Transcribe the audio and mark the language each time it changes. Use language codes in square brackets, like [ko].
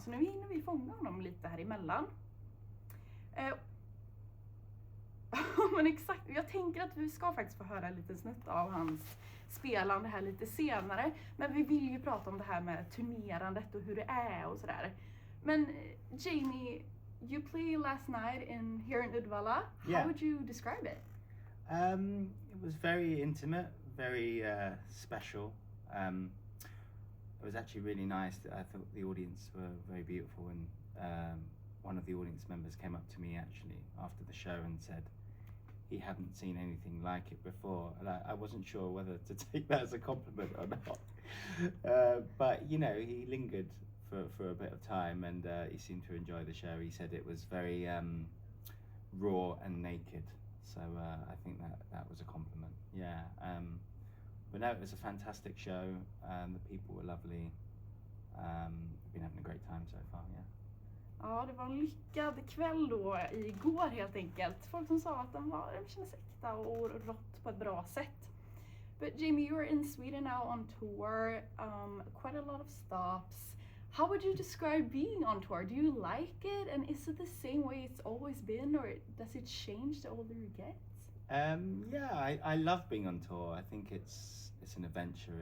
[sv] Så nu hinner vi fånga honom lite här emellan. Men exakt, jag tänker att vi ska faktiskt få höra en liten snutt av hans spelande här lite senare. Men vi vill ju prata om det här med turnerandet och hur det är och sådär. [en] Men Jamie, you played last night here in Uddevalla. How would you describe it? It was very intimate, very special. It was actually really nice. I thought the audience were very beautiful, and one of the audience members came up to me actually after the show and said he hadn't seen anything like it before, and I wasn't sure whether to take that as a compliment or not. But you know, he lingered for a bit of time, and he seemed to enjoy the show. He said it was very raw and naked, so I think that was a compliment. Yeah, but no, it was a fantastic show. The people were lovely. We've been having a great time so far. Yeah. [sv] Ja, det var en lyckad kväll då igår helt enkelt. Folk som sa att de kändes äkta och rått på ett bra sätt. [en] But Jamie, you're in Sweden now on tour, quite a lot of stops. How would you describe being on tour? Do you like it? And is it the same way it's always been, or does it change the older you get? Yeah, I love being on tour. I think it's an adventure.